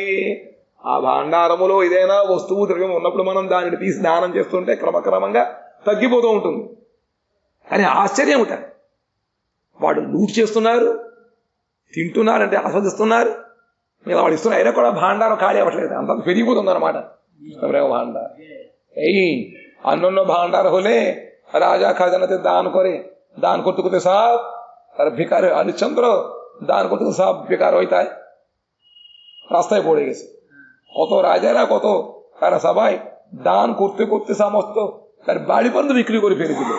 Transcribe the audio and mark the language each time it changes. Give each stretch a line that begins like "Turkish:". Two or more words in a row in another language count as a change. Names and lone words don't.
Telugu: ఆ భాండారములో ఏదైనా వస్తువు ద్రవ్యం ఉన్నప్పుడు మనం దానిని తీసి దానం చేస్తుంటే క్రమక్రమంగా తగ్గిపోతూ ఉంటుంది. కానీ ఆశ్చర్యం ఉంటారు, వాడు లూట్ చేస్తున్నారు, తింటున్నారంటే ఆస్వాదిస్తున్నారు, ఇలా వాడు ఇస్తున్నారు, అయినా కూడా భాండారం ఖాళీ అవ్వట్లేదు, అంత పెరిగిపోతుంది అన్నమాట
Bangla: প্রেম ভান্ডার। এই অন্যান্য ভান্ডার হলে রাজা খাজানাতে দান করে, দান করতে করতে সব তার বেকার, হরিশ্চন্দ্র দান করতে করতে সব বেকার হইতায়, রাস্তায় পড়ে গেছে। কত রাজারা কত তারা সবাই দান করতে করতে সমস্ত তার বাড়ি পর্যন্ত বিক্রি করে ফেলে দিল।